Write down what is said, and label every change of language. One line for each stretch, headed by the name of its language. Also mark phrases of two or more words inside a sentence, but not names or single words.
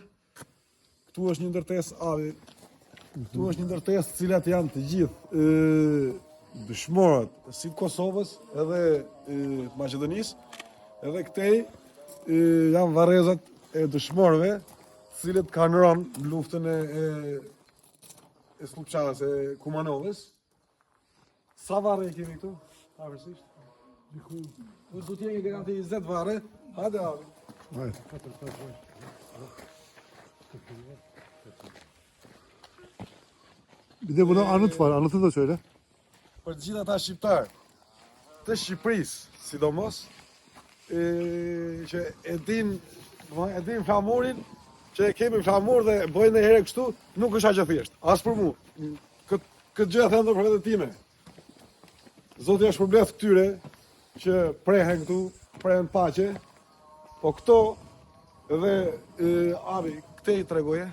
Albanian: Këtu është një ndërtesë avi. Këtu është një ndërtesë të cilat janë të gjithë dëshmorët si të Kosovës edhe Maqedonisë, edhe këtej janë varrezat e dëshmorëve, të cilët kanë rënë në luftën e Slupçanës, e Kumanovës. Sa varre kemi këtu? Pavarësisht. Do të jemi gati 20 varre. Hajde abi.
Turkish: Bir de buna anıt var. Anıtı da söyle.
Albanian: Për të gjithë ata shqiptar të Shqipërisë, sidomos, që e din flamurin, që e kemi flamur dhe bëjnë edhe herë kështu, nuk është aq e thjeshtë. As për mua. Këtë gjë e them për vetën time. Zoti është përbleth këtyre që prehen këtu, prehen paqe, po këto edhe abi, këtej tregoje.